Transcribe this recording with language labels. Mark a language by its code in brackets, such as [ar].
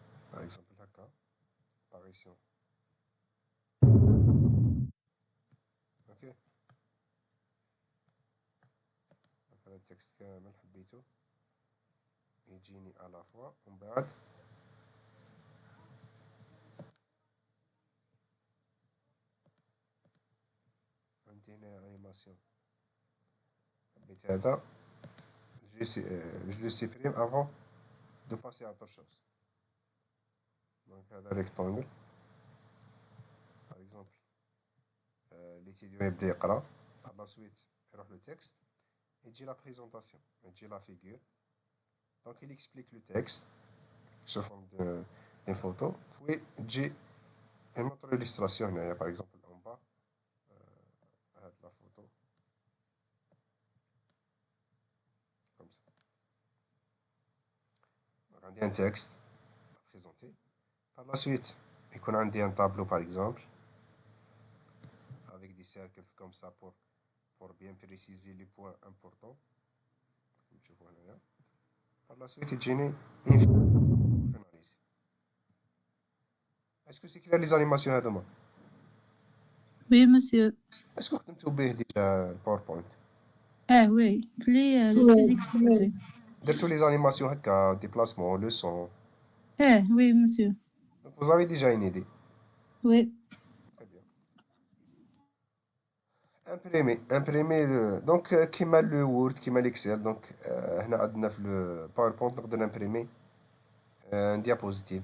[fr] Par exemple, هكا apparition. Ok. [ar] هذا التكست كامل حبيته يجيني على فوا ومن بعد عندي هنا انيماسيون. حبيت هذا [fr] je le supprime avant de passer à autre chose. Donc هذا rectangle par exemple l'étudiant [ar] يبدا يقرا [fr] par la suite [ar] يروح [fr] le texte يجي la présentation يجي la figure. Donc il explique le texte sous forme d'une photo puis [ar] تجي [fr] une autre illustration هنايا par exemple en bas هاد la photo comme ça. Donc عندي un texte à présenter. Par la suite [ar] يكون عندي [fr] un tableau par exemple avec des cercles comme ça pour bien préciser les points importants comme tu vois هنايا. Par la suite يجيني une pour finaliser. Est-ce que c'est clair les animations هذوما؟ Oui, monsieur. Est-ce que [ar] خدمتو به ديجا الباوربوينت؟ [fr] Oui. Les exposés. [ar] درتو [fr] les animations هكا déplacement le son. Oui, monsieur. Donc vous avez déjà une idée. Oui. Très bien. Imprimer donc [ar] كيما لو وورد كيما ليكسل. دونك هنا عندنا في الباوربوينت نقدر نمبريمي ان ديابوزيتيف.